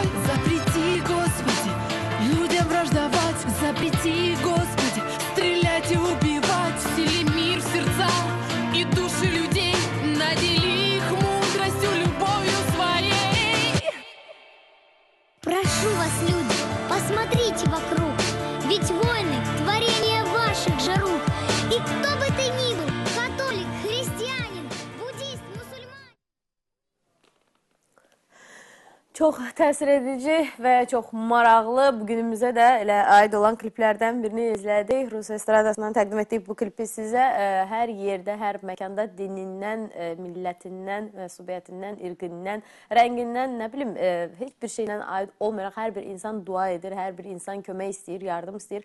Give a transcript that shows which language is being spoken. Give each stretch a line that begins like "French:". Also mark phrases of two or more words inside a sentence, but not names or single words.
Russian: Запрети, Господи, людям враждовать, запрети, Господи, стрелять и убивать, всели мир в сердца и души людей, надели их мудростью, любовью своей. Прошу вас, люди, посмотрите вокруг. Ведь войны — творение ваших же рук. И кто бы ты ни был, католик, христианин, буддист, мусульман.
Azerbaijani: Çox təsir edici və çox maraqlı, bugünümüzə də elə aid olan kliplərdən birini izlədik. Rus estradasından təqdim etdik bu klipi sizə. Hər yerdə, hər məkanda dinindən, millətindən, məsubiyyətindən, irqindən, rəngindən, nə bilim, heç bir şeylə aid olmayaraq hər bir insan dua edir, hər bir insan kömək istəyir, yardım istəyir.